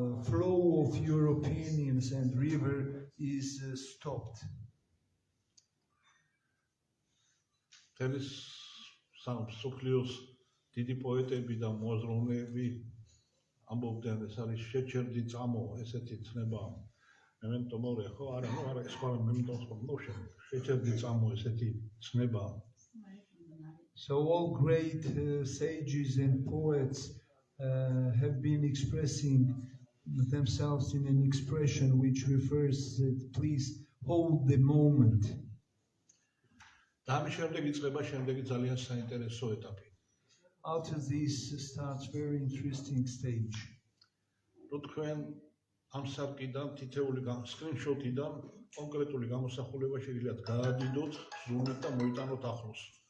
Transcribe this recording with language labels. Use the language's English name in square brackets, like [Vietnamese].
[English] Flow of your opinions and river is stopped. [Georgian] თელის სამსოფლიოს დიდი პოეტები და მოაზროვნეები ამბობდნენ, ეს არის შეჩერდი წამო, ესეთი ცნება. მემენტო მორე, ხო? არა, ეს სხვა მემენტო სხვა. შეჩერდი წამო, ესეთი ცნება. [English] So all great sages and poets have been expressing themselves in an expression which refers that please hold the moment. [Georgian] და ამის შემდეგ იწყება შემდეგი ძალიან საინტერესო ეტაპი. [English] After this starts very interesting stage. [Georgian] რო თქვენ ამ სარკიდან თითეული screenshot-იდან კონკრეტული გამოსახულება შეგიძლიათ გაადიდოთ, ზუმით და მოიტანოთ ახლოს.